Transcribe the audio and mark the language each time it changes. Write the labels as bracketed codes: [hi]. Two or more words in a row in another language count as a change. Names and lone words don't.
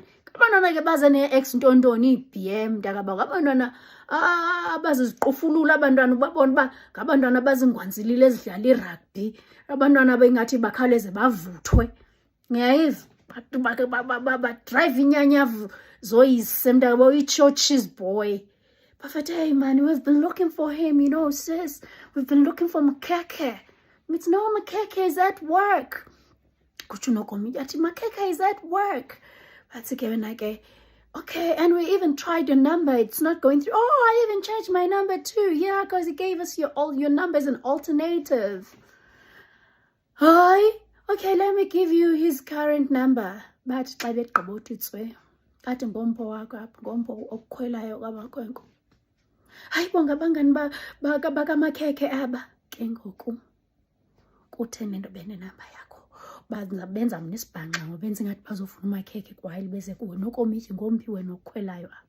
[xh] Abantwana ke baze ne-ex ntontoni i-BM mntakabawo. Abantwana abaziziqufulula, abantwana ubabona uba ngabantwana abazingwanzilile ezidlala irugby, abantwana bengathi bakhawuleze bavuthwe. Ngiyayiva badrive inyanyavu zoyise mntakabawo, i-cheese boy. [en] Bafethe, hey man, we've been looking for him, you know, sis. We've been looking for Makhekhe. It's no, Makhekhe is at work. Kutsho unokomityi athi Makhekhe is at work. That's okay, okay, and we even tried your number. It's not going through. Oh, I even changed my number too. Yeah, because he gave us your number as an alternative. Hi, okay, let me give you his current number. [xh] But xa begqiba uthitswe athi ngompho wakho apha, ngompho okukhwelayo kwabakhwenkwe. Hayi bonke abangani bakaMakhekhe aba. Ke ngoku kutheni nento benenamba yakho? Benza mna isibhanqa ngoba benza ingathi bazofuna uMakhekhe kwayile beze kuwe nokomityi ngomphi wena okukhwelayo apha.